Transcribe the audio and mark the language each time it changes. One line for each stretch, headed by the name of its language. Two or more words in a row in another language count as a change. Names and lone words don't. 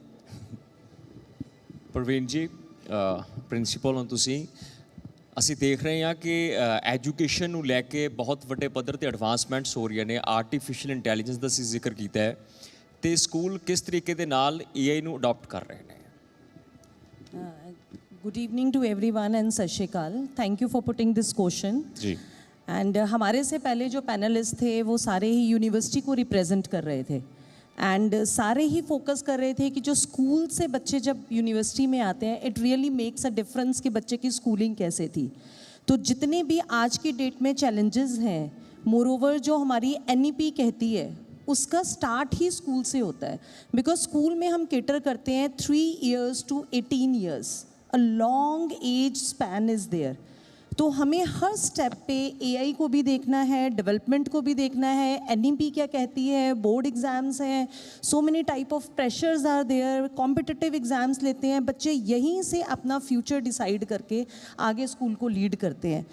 Punjabi: ਪ੍ਰਵੀਨ ਜੀ, ਪ੍ਰਿੰਸੀਪਲ ਹੋ ਤੁਸੀਂ, ਅਸੀਂ ਦੇਖ ਰਹੇ ਹਾਂ ਕਿ ਐਜੂਕੇਸ਼ਨ ਨੂੰ ਲੈ ਕੇ ਬਹੁਤ ਵੱਡੇ ਪੱਧਰ ਤੇ ਐਡਵਾਂਸਮੈਂਟਸ ਹੋ ਰਹੀਆਂ ਨੇ।
English: artificial intelligence
Punjabi: ਦਾ ਅਸੀਂ ਜ਼ਿਕਰ ਕੀਤਾ ਹੈ, ਤੇ ਸਕੂਲ ਕਿਸ ਤਰੀਕੇ ਦੇ ਨਾਲ AI ਨੂੰ ਅਡਾਪਟ ਕਰ ਰਹੇ ਨੇ?
English: good evening to everyone and
Punjabi: ਸਤ ਸ੍ਰੀ ਅਕਾਲ।
English: thank you for putting this question
Hindi: जी। एंड हमारे से पहले जो पैनलिस्ट थे वो सारे ही यूनिवर्सिटी को रिप्रेजेंट कर रहे थे एंड सारे ही फोकस कर रहे थे कि जो स्कूल से बच्चे जब यूनिवर्सिटी में आते हैं
English: it really makes a difference
Hindi: कि बच्चे की स्कूलिंग कैसे थी। तो जितने भी आज की डेट में चैलेंजेस हैं, मोरओवर जो हमारी NEP कहती है उसका स्टार्ट ही स्कूल से होता है, बिकॉज स्कूल में हम केटर करते हैं
English: 3 years to 18 years, a long age span is there.
Hindi: तो हमें हर स्टेप पे AI को भी देखना है, डेवलपमेंट को भी देखना है, NEP क्या कहती है,
English: board exams
Hindi: हैं,
English: so many type of pressures are there, competitive exams
Hindi: लेते हैं बच्चे, यहीं से अपना फ्यूचर डिसाइड करके आगे स्कूल को लीड करते हैं।